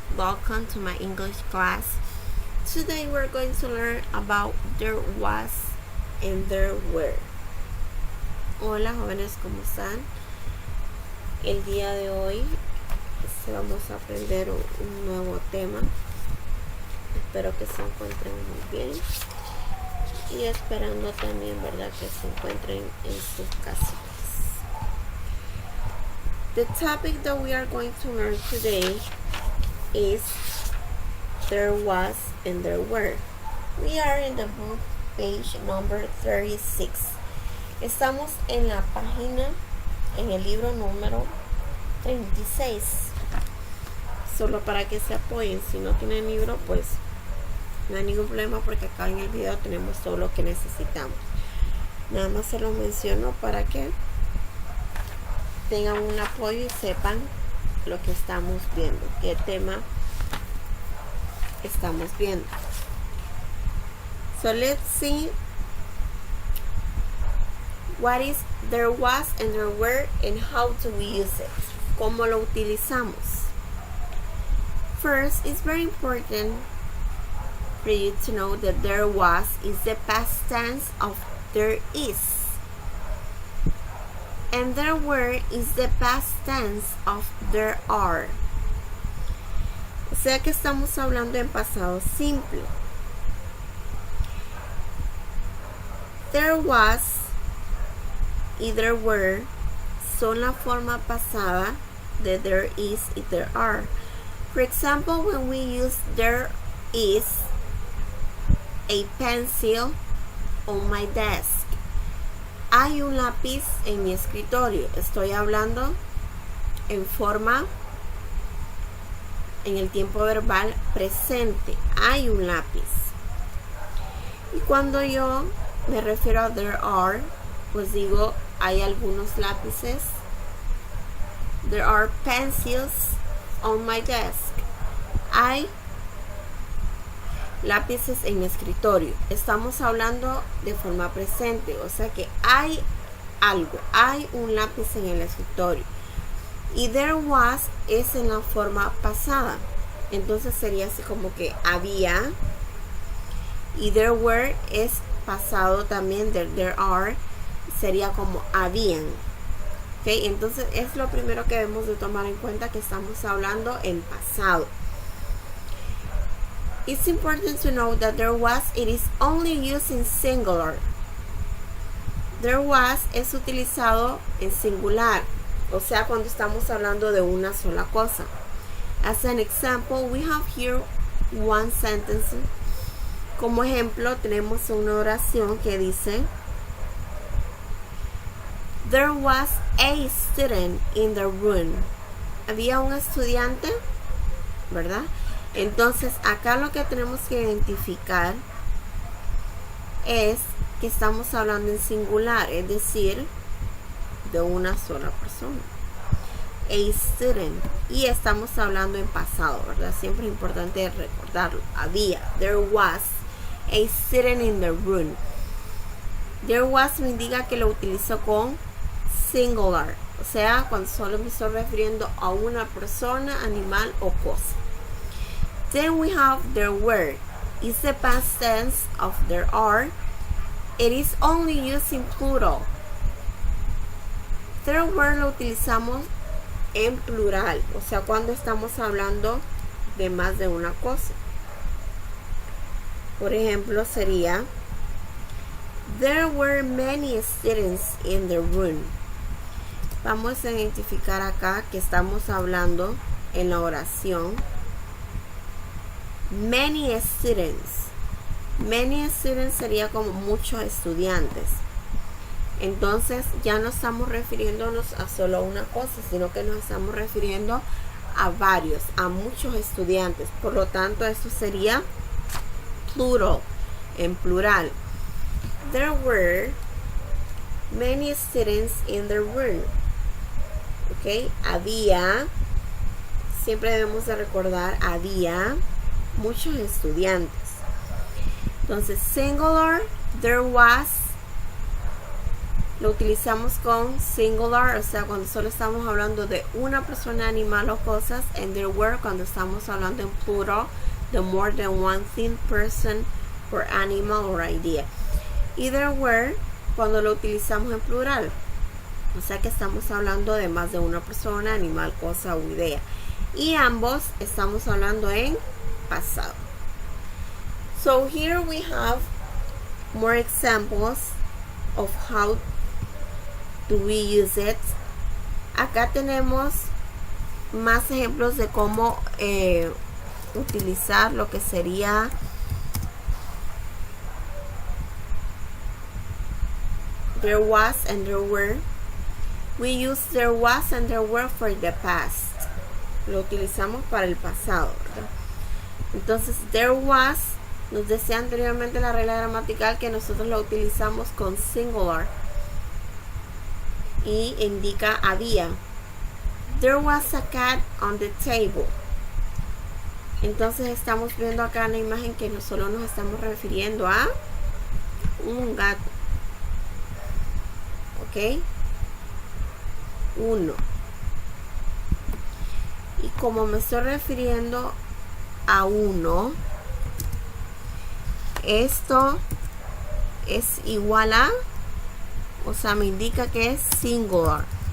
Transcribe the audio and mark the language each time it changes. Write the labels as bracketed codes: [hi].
[en] Welcome to my English class. Today we're going to learn about there was and there were. [es] Hola jóvenes, ¿cómo están? El día de hoy vamos a aprender un nuevo tema. Espero que se encuentren muy bien y esperando también, ¿verdad?, que se encuentren en sus casitas. [en] The topic that we are going to learn today is there was and there were. We are in the book page number 36. [es] Estamos en la página, en el libro número 36. Solo para que se apoyen. Si no tienen libro, pues no hay ningún problema porque acá en el video tenemos todo lo que necesitamos. Nada más se lo menciono para que tengan un apoyo y sepan lo que estamos viendo, qué tema estamos viendo. [en] So let's see what is there was and there were and how do we use it. [es] ¿Cómo lo utilizamos? [en] First, it's very important for you to know that there was is the past tense of there is. And there were is the past tense of there are. [es] O sea que estamos hablando en pasado simple. There was y there were son la forma pasada de there is y there are. [en] For example, when we use there is a pencil on my desk. [es] Hay un lápiz en mi escritorio. Estoy hablando en forma, en el tiempo verbal presente. Hay un lápiz. Y cuando yo me refiero a there are, pues digo, hay algunos lápices. [en] There are pencils on my desk. [es] Hay lápices en mi escritorio. Estamos hablando de forma presente, o sea que hay algo, hay un lápiz en el escritorio. Y there was es en la forma pasada, entonces sería así como que había. Y there were es pasado también, there are sería como habían. Okay, entonces es lo primero que debemos de tomar en cuenta, que estamos hablando en pasado. [en] It's important to know that there was, it is only used in singular. [es] There was es utilizado en singular, o sea, cuando estamos hablando de una sola cosa. [en] As an example, we have here one sentence. [es] Como ejemplo, tenemos una oración que dice, [en] there was a student in the room. [es] Había un estudiante, ¿verdad? Entonces, acá lo que tenemos que identificar es que estamos hablando en singular, es decir, de una sola persona. A student. Y estamos hablando en pasado, ¿verdad? Siempre es importante recordarlo. Había. [en] There was a student in the room. [es] There was me indica que lo utilizo con singular. O sea, cuando solo me estoy refiriendo a una persona, animal o cosa. [en] Then we have there were. It's the past tense of there are. It is only used in plural. [es] There were lo utilizamos en plural, o sea, cuando estamos hablando de más de una cosa. Por ejemplo, sería [en] there were many students in the room. [es] Vamos a identificar acá que estamos hablando en la oración many students. Many students sería como muchos estudiantes. Entonces ya no estamos refiriéndonos a solo una cosa, sino que nos estamos refiriendo a varios, a muchos estudiantes. Por lo tanto, esto sería plural, en plural. [en] There were many students in the room. [es] Ok, había, siempre debemos de recordar, había muchos estudiantes. Entonces, singular, there was lo utilizamos con singular, o sea, cuando solo estamos hablando de una persona, animal o cosas. [en] And there were, [es] cuando estamos hablando en plural, [en] the more than one thing, person, or animal or idea. [es] Y there were, cuando lo utilizamos en plural, o sea que estamos hablando de más de una persona, animal, cosa o idea. Y ambos estamos hablando en pasado. [en] So here we have more examples of how do we use it. [es] Acá tenemos más ejemplos de cómo utilizar lo que sería there was and there were. [en] We use there was and there were for the past. [es] Lo utilizamos para el pasado, ¿verdad? Entonces there was, nos decía anteriormente la regla gramatical que nosotros lo utilizamos con singular y indica había. [en] There was a cat on the table. [es] Entonces estamos viendo acá en la imagen que no solo nos estamos refiriendo a un gato. ¿Ok? Uno. Y como me estoy refiriendo a uno, esto es igual a, o sea, me indica que es singular.